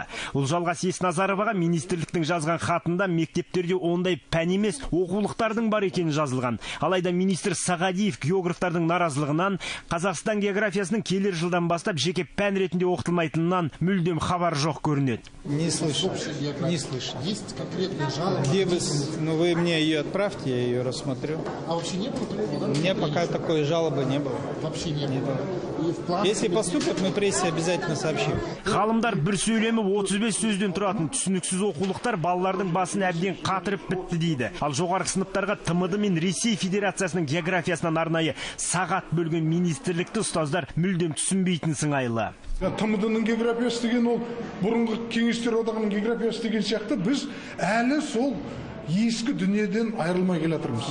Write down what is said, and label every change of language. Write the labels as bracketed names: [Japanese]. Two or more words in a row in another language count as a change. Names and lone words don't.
[Kazakh] Ұлжалғас Есназароваға министрліктің жазған хатында мектептерде ондай пән емес, оқулықтардың бар екені жазылған. Алайда министр Сағадиев географтардың наразылығынан Қазақстан географиясының келер жылдан бастап жеке пән ретінде оқытылмайтынынан мүлдем хабар жоқ көрінеді. [Russian] Не слышал. Есть конкретные жалобы? Где вы мне ее отправьте, я ее рассмотрю. А вообще не было такого, да? У меня пока такой жалобы не было. Вообще не было. Если поступят, мы прессе обязательно сообщим. [Kazakh] Ғалымдар бір сөйлемі 35 сөзден тұратын түсініксіз оқулықтар балалардың басын әбден қатырып бітті дейді. Ал жоғарғы сыныптарға ТМД мен Ресей Федерациясының географиясынан арнайы сағат бөлген министрлікті ұстаздар мүлдем түсінбейтін сыңайлы. ТМД-ның географиясы деген ол бұрынғы кеңестер одағының географиясы деген сияқты біз әлі сол ескі дүниеден айырылмай келе жатырмыз.